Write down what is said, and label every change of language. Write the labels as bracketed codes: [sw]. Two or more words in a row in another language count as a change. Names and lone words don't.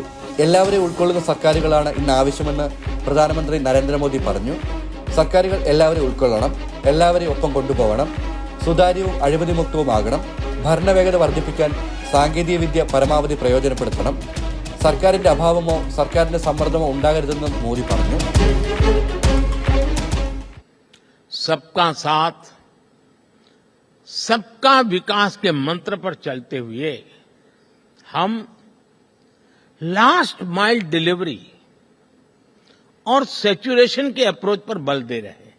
[ml] എല്ലാവരെയും ഉൾക്കൊള്ളുന്ന സർക്കാരുകളാണ് ഇന്ന് ആവശ്യമെന്ന് പ്രധാനമന്ത്രി നരേന്ദ്രമോദി പറഞ്ഞു. സർക്കാരുകൾ എല്ലാവരെയും ഉൾക്കൊള്ളണം, എല്ലാവരെയും ഒപ്പം കൊണ്ടുപോകണം, സുതാര്യവും അഴിമതിമുക്തവുമാകണം, ഭരണവേഗത വർദ്ധിപ്പിക്കാൻ സാങ്കേതികവിദ്യ പരമാവധി പ്രയോജനപ്പെടുത്തണം, സർക്കാരിന്റെ അഭാവമോ സർക്കാരിന്റെ സമ്മർദ്ദമോ ഉണ്ടാകരുതെന്നും മോദി പറഞ്ഞു. [hi] सबका साथ सबका विकास के मंत्र पर चलते हुए हम [en] last mile delivery [hi] और सैचुरेशन के अप्रोच पर बल दे रहे हैं.